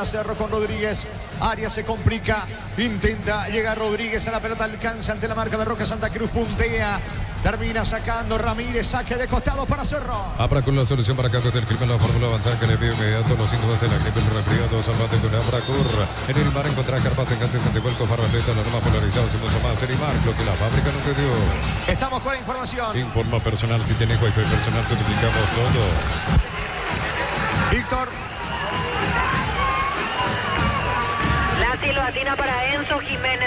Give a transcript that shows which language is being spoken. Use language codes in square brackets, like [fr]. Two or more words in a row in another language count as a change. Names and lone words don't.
[es] Cerro con Rodríguez. Arias se complica. Intenta llegar Rodríguez a la pelota. Alcanza ante la marca de Roque Santa Cruz. Puntea. Termina sacando Ramírez. Saque de costado para Cerro. Abra con la solución para casos del crimen. La fórmula avanzada que le envío inmediato los síntomas de la gripe, el resfriado. Salvate con Abracur. En el mar encontrar carpas, engances, antivuelcos, faroleta, los más polarizados y mucho más. Erimar, lo que la fábrica no te dio. Estamos con la información. Informa personal. Si tiene wifi personal, te duplicamos todo. Víctor. La silbatina para Enzo Jiménez.